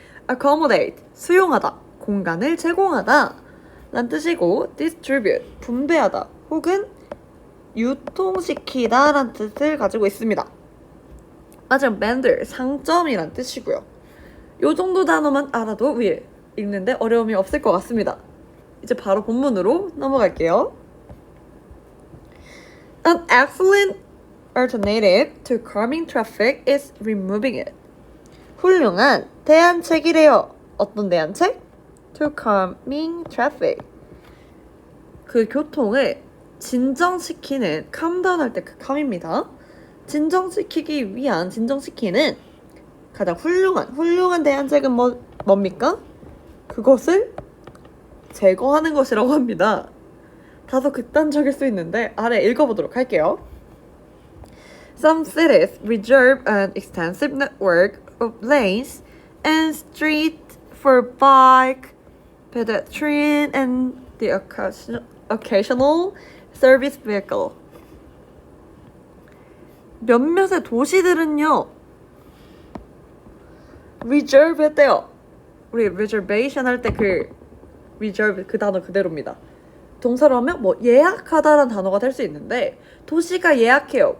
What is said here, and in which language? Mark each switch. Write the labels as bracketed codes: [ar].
[ko] accommodate, 수용하다, 공간을 제공하다 란 뜻이고, distribute, 분배하다 혹은 유통시키다 란 뜻을 가지고 있습니다. 마지막 mender, 상점이란 뜻이고요. 요 정도 단어만 알아도 위에 읽는데 어려움이 없을 것 같습니다. 이제 바로 본문으로 넘어갈게요. [en] An excellent alternative to calming traffic is removing it. [ko] 훌륭한 대안책이래요. 어떤 대안책? [en] To calming traffic. [ko] 그 교통을 진정시키는, calmdown 할 때 그 calm입니다. 진정시키는 가장 훌륭한 대안책은 뭡니까? 그것을 제거하는 것이라고 합니다. 다소 극단적일 수 있는데 아래 읽어보도록 할게요. [en] Some cities reserve an extensive network of lanes and streets for bike, pedestrian, and the occasional service vehicle. [ko] 몇몇의 도시들은요 reserve 했대요. 우리 reservation 할 때 그 reserve 그 단어 그대로입니다. 동사로 하면 뭐 예약하다라는 단어가 될 수 있는데 도시가 예약해요.